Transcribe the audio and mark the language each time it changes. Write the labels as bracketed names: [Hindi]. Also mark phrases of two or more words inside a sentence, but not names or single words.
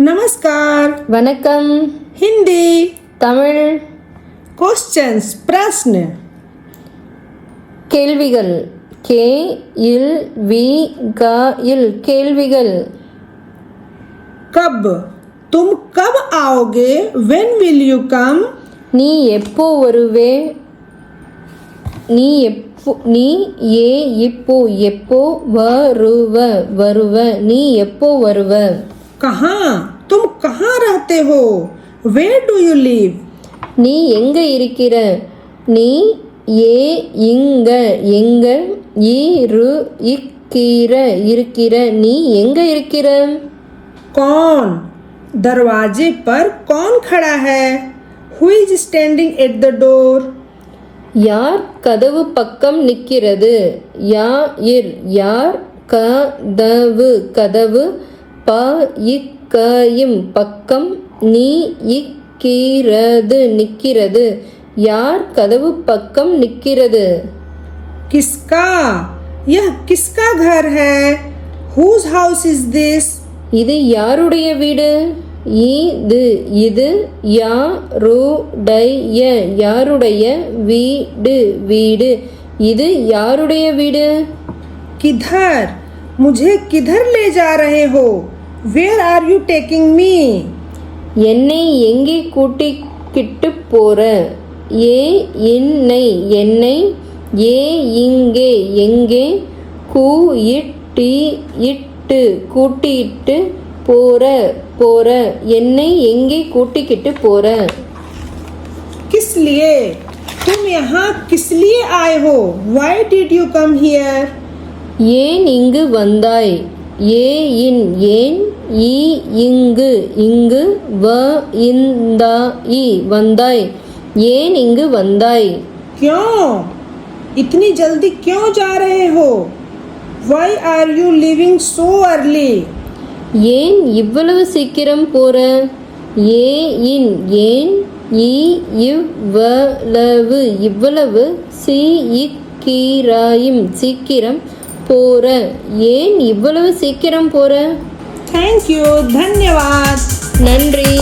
[Hindi] नमस्कार, [Tamil] வணக்கம். [Hindi] हिंदी, [Tamil] தமிழ். [Hindi] क्वेश्चंस प्रश्न, [Tamil] கேள்விகள். கே இல் வி க இல் கேள்விகள். [Hindi] कब, तुम कब आओगे? [English] When will you come? [Tamil] நீ எப்போ வருவே? நீ ஏ இப்போ எப்போ வருவ நீ எப்போ வருவ? [Hindi] कहाँ, तुम कहाँ रहते हो? [English] Where do you live? [Tamil] நீ எங்க இருக்கிற? நீ ஏ இங்க எங்க இருக்கிற நீ எங்க இருக்கிற? [Hindi] कौन, दरवाजे पर कौन खड़ा है? [English] Who is standing at the door? [Tamil] யார் கதவு பக்கம் நிற்கிறது? யார் கதவு பக்கம் நிற்கிறது யார் கதவு பக்கம் நிற்கிறது? [Hindi] किसका, यह किसका घर है? [English] Whose house is this? [Tamil] இது யாருடைய வீடு? இது யாருடைய வீடு இது யாருடைய வீடு? [Hindi] किधर, मुझे किधर ले जा रहे हो? [English] Where are you taking me? [Tamil] என்னை எங்கே கூட்டிக்கிட்டு போற? என்னை இங்கே எங்கே கூட்டிட்டு போற என்னை எங்கே கூட்டிக்கிட்டு போற? [Hindi] किस लिए, तुम यहाँ किस लिए आए हो? [English] Why did you come here? [Tamil] ஏன் இங்கு வந்தாய்? ஏன் இங்கு வந்தாய் ஏன் இங்கு வந்தாய்? [Hindi] क्यों, इतनी जल्दी क्यों जा रहे हो? [English] Why are you leaving so early? [Tamil] ஏன் இவ்வளவு சீக்கிரம் போற? ஏன் இவ்வளவு சீக்கிரம் போற? ஏன் இவ்வளவு சீக்கிரம் போற? [English] thank you, धन्यवाद. [Tamil] நன்றி.